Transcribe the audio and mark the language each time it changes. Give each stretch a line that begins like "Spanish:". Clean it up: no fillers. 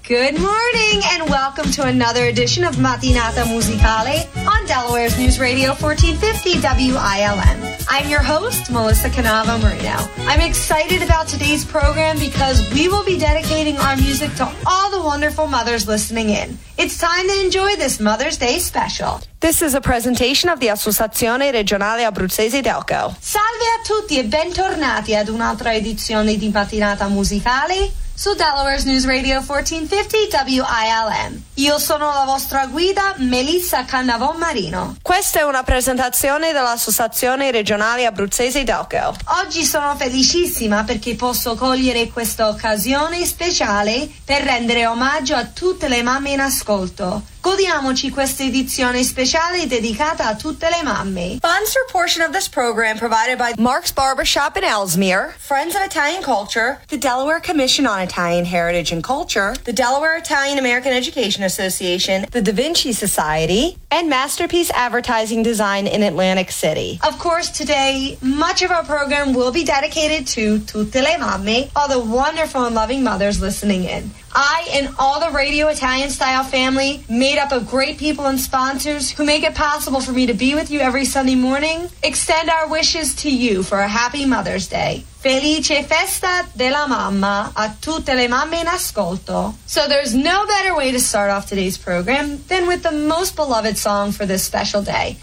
English: Good morning, and welcome to another edition of Mattinata Musicale on Delaware's News Radio 1450 WILM. I'm your host, Melissa Canava Marino. I'm excited about today's program because we will be dedicating our music to all the wonderful mothers listening in. It's time to enjoy this Mother's Day special. This is a presentation of the Associazione Regionale Abruzzese Delco.
Italian: Salve a tutti e bentornati ad un'altra edizione di Mattinata Musicale. So Delaware's News Radio 1450 WILM. Io sono la vostra guida, Melissa Cannavò Marino. Questa è una presentazione dell'Associazione Regionale Abruzzese Delco. Oggi sono felicissima perché posso cogliere questa occasione speciale per rendere omaggio a tutte le mamme in ascolto. Godiamoci questa edizione speciale dedicata a tutte le mamme.
English: Sponsor portion of this program provided by Mark's Barbershop in Ellesmere, Friends of Italian Culture, the Delaware Commission on Italian Heritage and Culture, the Delaware Italian American Education Association, the Da Vinci Society, and Masterpiece Advertising Design in Atlantic City. Of course, today, much of our program will be dedicated to
Italian: tutte le mamme,
English: all the wonderful and loving mothers listening in. I and all the Radio Italian Style family, made up of great people and sponsors who make it possible for me to be with you every Sunday morning, extend our wishes to you for a happy Mother's Day.
Italian: Felice festa della mamma a tutte le mamme in ascolto.
English: So there's no better way to start off today's program than with the most beloved song for this special day.